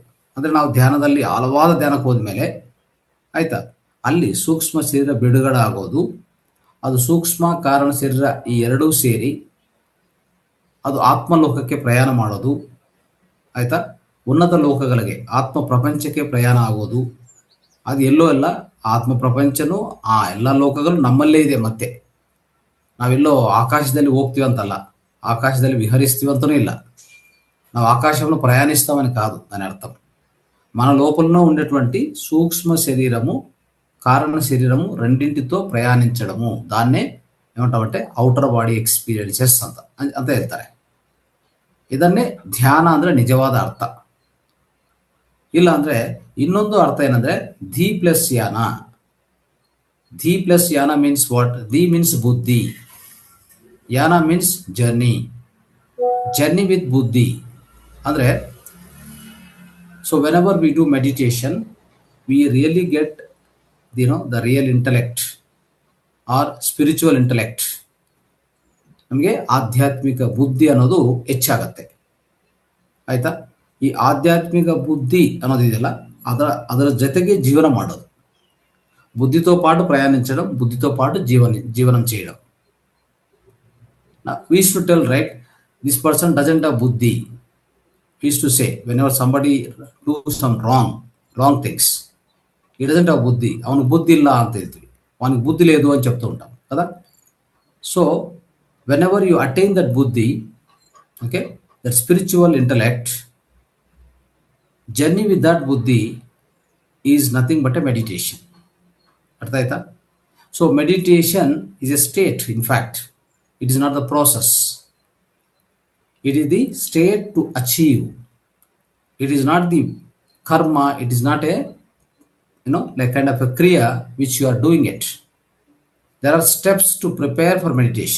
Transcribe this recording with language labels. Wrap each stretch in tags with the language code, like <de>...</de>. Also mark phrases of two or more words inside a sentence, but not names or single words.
<kn>ಅಂದರೆ ನಾವು ಧ್ಯಾನದಲ್ಲಿ ಹಲವಾದ ಧ್ಯಾನಕ್ಕೆ ಹೋದ್ಮೇಲೆ ಆಯಿತಾ, ಅಲ್ಲಿ ಸೂಕ್ಷ್ಮ ಶರೀರ ಬಿಡುಗಡೆ ಆಗೋದು, ಅದು ಸೂಕ್ಷ್ಮ ಕಾರಣ ಶರೀರ ಈ ಎರಡೂ ಸೇರಿ ಅದು ಆತ್ಮಲೋಕಕ್ಕೆ ಪ್ರಯಾಣ ಮಾಡೋದು ಆಯಿತಾ, ಉನ್ನತ ಲೋಕಗಳಿಗೆ ಆತ್ಮ ಪ್ರಪಂಚಕ್ಕೆ ಪ್ರಯಾಣ ಆಗೋದು. ಅದು ಎಲ್ಲೋ ಎಲ್ಲ ಆತ್ಮ ಪ್ರಪಂಚನೂ ಆ ಎಲ್ಲ ಲೋಕಗಳು ನಮ್ಮಲ್ಲೇ ಇದೆ. ಮತ್ತೆ ನಾವೆಲ್ಲೋ ಆಕಾಶದಲ್ಲಿ ಹೋಗ್ತೀವಿ ಅಂತಲ್ಲ, ಆಕಾಶದಲ್ಲಿ విహరిస్ತೀವಿ ಅಂತನೂ ಇಲ್ಲ.</kn> <te>ನಾವು ఆకాశంలో ప్రయాణిస్తామని కాదు దాని అర్థం. మన లోపలనే ఉండేటువంటి సూక్ష్మ శరీరము కారణ శరీరము రెండింటితో ప్రయాణించడము, దాన్నే ఏమంటామంటే</te> <en>outer body experiences</en> <te>ಅಂತ ಹೇಳ್ತಾರೆ.</te> <kn>ಇದನ್ನೇ ಧ್ಯಾನ ಅಂದರೆ ನಿಜವಾದ ಅರ್ಥ. ಇಲ್ಲ ಅಂದರೆ ಇನ್ನೊಂದು ಅರ್ಥ ಏನಂದರೆ ಧಿ ಪ್ಲಸ್ ಯಾನ.</kn> <en>dhi plus yana means what? dhi means buddhi, yana means journey, journey with buddhi. ಅಂದರೆ so whenever we do meditation we really get the real intellect or spiritual intellect.</en> <kn>ನಮಗೆ ಆಧ್ಯಾತ್ಮಿಕ ಬುದ್ಧಿ ಅನ್ನೋದು ಹೆಚ್ಚಾಗತ್ತೆ ಆಯಿತಾ. ಈ ಆಧ್ಯಾತ್ಮಿಕ ಬುದ್ಧಿ ಅನ್ನೋದಿದೆಯಲ್ಲ, ಅದರ ಜೊತೆಗೆ ಜೀವನ ಮಾಡೋದು,</kn> <te>బుద్ధితో పాటు ప్రయాణించడం, బుద్ధితో పాటు జీవనం చేయడం.</te> <en>We used to tell, right, this person doesn't have buddhi. We used to say whenever somebody do some wrong things, he doesn't have buddhi,</en> <kn>ಅವನಿಗೆ ಬುದ್ಧಿ ಇಲ್ಲ ಅಂತ ಹೇಳ್ತೀವಿ, ಅವನಿಗೆ ಬುದ್ಧಿ</kn> <te>లేదు అని చెప్తూ ఉంటాం కదా.</te> <en>సో whenever you attain that buddhi, okay, that spiritual intellect, journey with that buddhi is nothing but a meditation.</en> <kn>ಅರ್ಥ ಆಯ್ತಾ?</kn> <en>so meditation is a state. in fact it is not the process, it is the state to achieve. it is not the karma, it is not a like kind of a kriya which you are doing it. There are steps to prepare for meditation.</en>